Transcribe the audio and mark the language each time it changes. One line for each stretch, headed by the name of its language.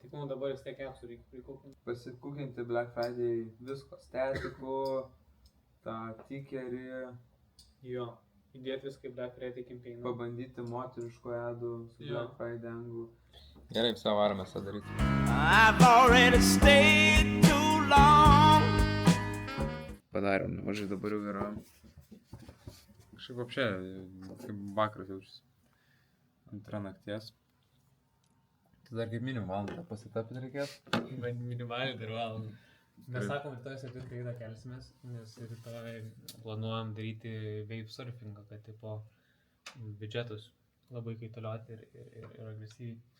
Lithuanian: Tik mums dabar vis tiek apsų reikia prikūkinti. Pasikūkinti Black Friday visko, statikų, tą tikerį. Jo, įdėti viską į Black Friday campaigną. Pabandyti moteriškų adų su Black Friday anglų. Gerai, visą varą mes tą daryti.
English: I've already stayed too long.
Lithuanian: Padarėm, nemažai dabar jau yra. Kažkaip apšė, kaip vakaras jaučiasi. 2 nakties. Tai dar kaip minimum valandą pasitapyti reikės. Minimaliai dar valandą. Mes sakom, rytoj 7 ryto kelsimės, nes rytoj planuojam daryti wave surfingą, kad tipo biudžetus labai kaitalioti ir agresyviai.